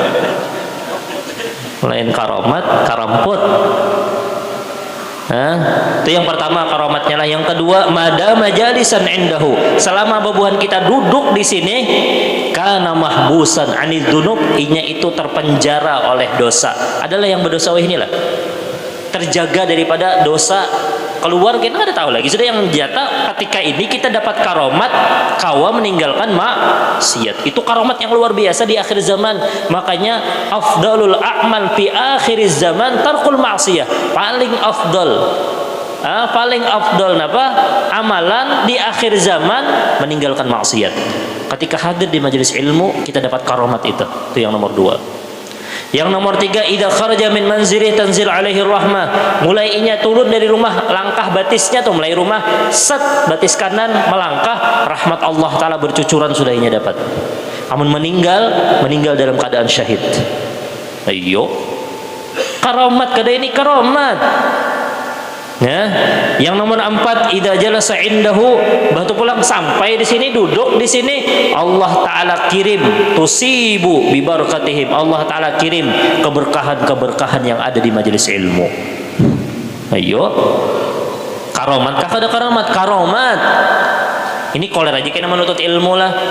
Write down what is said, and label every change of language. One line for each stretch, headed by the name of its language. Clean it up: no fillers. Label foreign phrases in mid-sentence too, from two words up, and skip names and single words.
Banjar: Lain karomat, karamput. Hah? Itu yang pertama karomatnya lah. Yang kedua,
Arabic: ما دام جالسا عنده.
Banjar: Selama babuhan kita duduk di sini,
Arabic: كان محبوسا عن الذنوب,
Banjar: inya itu terpenjara oleh dosa. Adalah yang berdosa inilah. Terjaga daripada dosa, keluar kita nggak ada tahu lagi sudah yang jatah. Ketika ini kita dapat karomat kawa meninggalkan maksiat, itu karomat yang luar biasa di akhir zaman. Makanya
Arabic: أفضل الأعمال في آخر الزمان ترك المعصية,
Banjar: paling afdal apa amalan di akhir zaman meninggalkan maksiat. Ketika hadir di majelis ilmu kita dapat karomat itu yang nomor 2. Yang nomor 3,
Arabic: إذا خرج من منزله تنزل عليه رحمة.
Banjar: Mulai inya turun dari rumah, langkah batisnya tuh mulai rumah, set batis kanan melangkah, rahmat Allah taala bercucuran sudah inya dapat. Amun meninggal dalam keadaan syahid. Ayo. Karomat kada ini karomat. Ya. Yang nomor 4,
Arabic: إذا جلس عنده,
Banjar: batu pulang sampai di sini, duduk di sini, Allah taala kirim
Arabic: تصيب ببركاتهم,
Banjar: Allah taala kirim keberkahan-keberkahan yang ada di majelis ilmu. Ayo. Karomat kah ada karomat? Karomat. Ini koler aja kena menuntut ilmu lah.